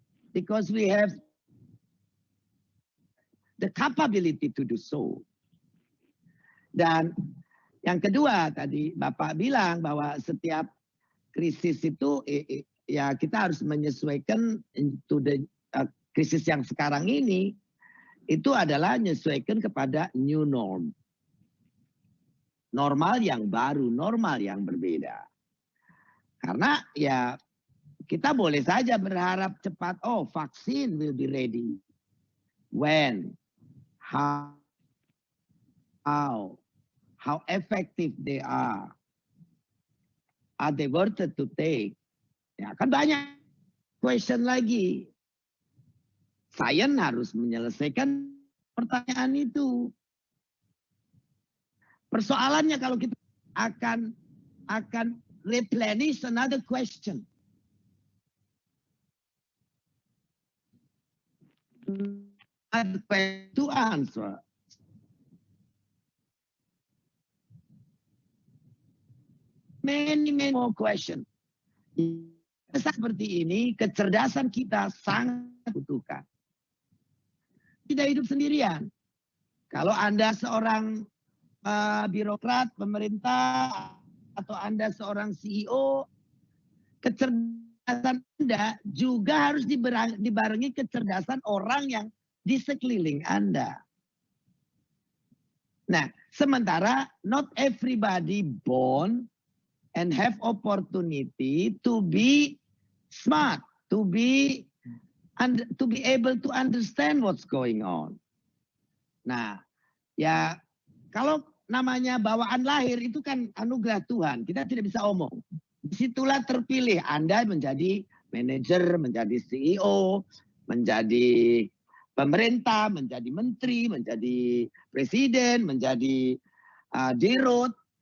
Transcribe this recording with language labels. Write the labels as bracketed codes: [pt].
[en] Because we have the capability to do so. [id] Dan yang kedua tadi Bapak bilang bahwa setiap krisis itu ya kita harus menyesuaikan [en] into the [id] krisis yang sekarang ini itu adalah menyesuaikan kepada new norm. Normal yang baru, normal yang berbeda. Karena ya kita boleh saja berharap cepat, oh vaksin [en] will be ready. When? How effective they are they worth it to take? [id] Ya kan banyak question lagi. Sains harus menyelesaikan pertanyaan itu. Persoalannya kalau kita akan [en] replenish another question. Another question to answer. Many more questions. [id] Seperti ini, kecerdasan kita sangat dibutuhkan. Tidak hidup sendirian. Kalau Anda seorang birokrat, pemerintah, atau Anda seorang CEO, kecerdasan Anda juga harus dibarengi kecerdasan orang yang di sekeliling Anda. Nah, sementara [en] not everybody born and have opportunity to be smart, to be able to understand what's going on. [id] Nah, ya kalau namanya bawaan lahir itu kan anugerah Tuhan, kita tidak bisa omong. Disitulah terpilih Anda menjadi manajer, menjadi CEO, menjadi pemerintah, menjadi menteri, menjadi presiden, menjadi dirut.